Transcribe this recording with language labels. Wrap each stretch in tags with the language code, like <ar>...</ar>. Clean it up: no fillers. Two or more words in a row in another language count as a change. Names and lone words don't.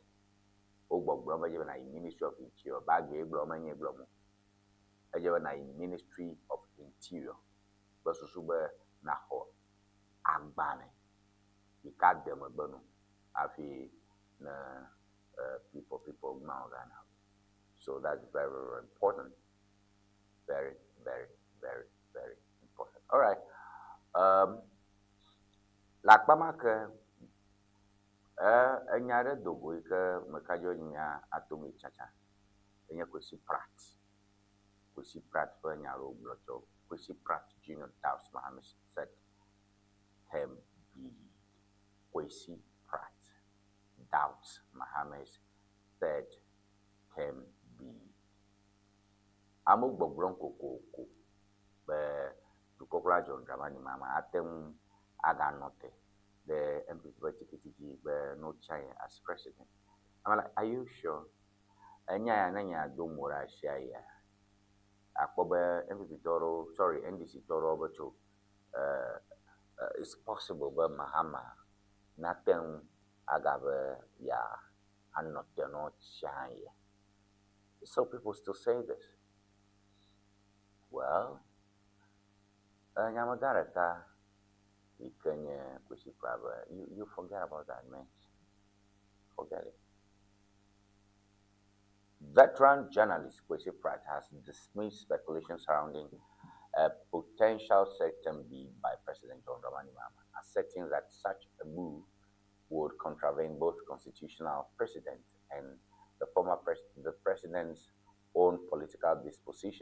<ee>Wo gbɔgblɔm be edze be na yi</ee> <en>Ministry of Interior.</en> <ee>Bagbe gblɔ menye gblɔ mo. Edze be na yi</ee> <en>Ministry of Interior.</en> <ee>Kple susu be naxɔ agbalẽ yi ke ade megbe nu hafi ne people gba Ghana.</ee> <en>So that's very, very important. Very, very, very, very important. All right.</en> <ee>Le akpa ma ke enya ɖe do go yi ke mekadzo nya atome tsatsa. Enye Kwesi Pratt ƒe nya ɖewo gblɔ tsɔ.</ee> <en>Kwesi Pratt Junior doubts Mohammed said him be Kwesi Pratt doubts Mohammed's third term be.</en> <ee>Amo gbɔgblɔm kokoko be dukɔkplɔla John Dramani Mahama ate ŋu aganɔ te ɖe MPP ƒe tiketi dzi be no</ee> <en>try as president. I'm like, are you sure?</en> <ee>Enya ya ne nya do mo ɖe asia ya. Akpɔ be MPP tɔɖewo, sorry, NDC tɔɖewo be tso</ee> <en>it's possible</en> <ee>be Mahama nate ŋu agave ya anɔ te no tsia ya.</ee> <en>So people still say this. Well,</en> <ee>nyamaga ɖeka yi ke nye Kwesi Pratt,</ee> <en>you forget about that, man. Forget it. Veteran journalist Kwesi Pratt has dismissed speculation surrounding a potential second bid by President John Dramani Mahama, asserting that such a move would contravene both constitutional precedent and the president's own political disposition.</en>